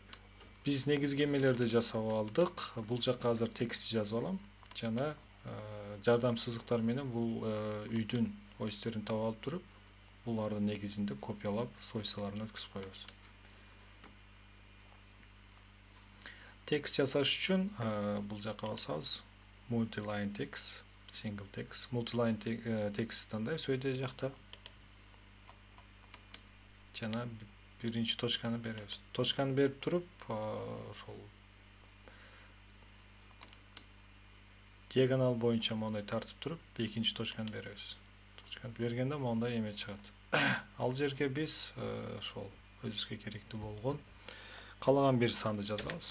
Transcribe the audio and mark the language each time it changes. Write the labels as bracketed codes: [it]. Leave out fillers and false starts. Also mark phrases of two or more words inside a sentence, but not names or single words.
[ky] Биз негизги эмелерди жасап алдык. Бул жакка азыр текст жазып алам. Жана жардам сызыктар менен бул үйдүн ойстерин таап алып туруп, булардын негизинде копиялап, свойстволорун өткүзүп коебуз. Текст жасаш үчүн бул жакка басабыз. [en] Multi-line text, single text. Multi-line text [ky] тандайбыз өйдө жакта. Жана биринчи точканы беребиз. Точканы берип туруп, ошол диагонал боюнча моундай тартып туруп, экинчи точканы беребиз. Точканы бергенде моундай эме чыгат. Ал жерге биз ошол өзүбүзгө керектүү болгон каалаган бир санды жазабыз.